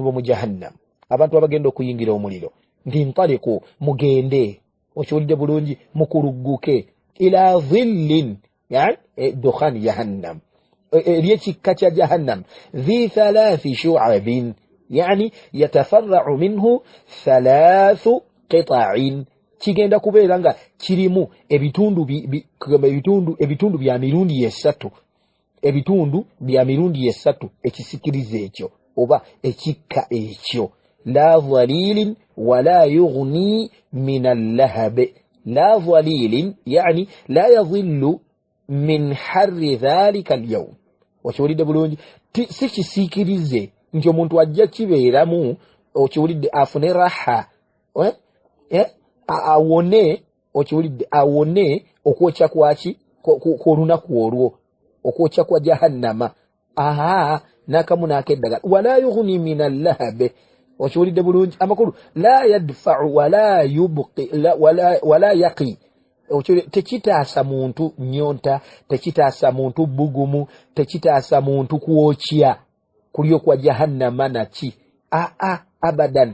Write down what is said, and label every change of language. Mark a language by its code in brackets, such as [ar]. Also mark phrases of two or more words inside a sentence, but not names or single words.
[lg] b'omu jahannam abantu abagenda okuyingira omuliro nti ntaliqu mugende okiwulidde bulungi mukulugguke [ar] إلى ظل يعني دخان جهنم [lg] eryekikka kya jahannam [ar] ذي ثلاث شعب يعني يتفرع منه ثلاث قطع [lg] kigenda kubeera nga kirimu ebitundu bya mirundi esatu ebitundu bya mirundi esatu ekisikirize ekyo oba ekikka ekyo. [ar] لا ظليل ولا يغني من اللهب لا ظليل يعني لا يظل من حر ذلك اليوم [lg] okiwulidde bulungi si kisiikirize nti omuntu ajja kibeeramu okiwulidde afune raha awone okiwulidde awone okwokya kwaki kw'olunaku olwo okwokya kwa jahannama n'akamu n'akeddagala [ar] ولا يغني من اللهب [lg] okiwulidde bulungi amakulu [ar] لا يدفع ولا يبقي ولا يقي [lg] tekitaasa muntu nyonta tekitaasa muntu bugumu tekitaasa muntu kwokya kulyo kwa jahannama naki abadan.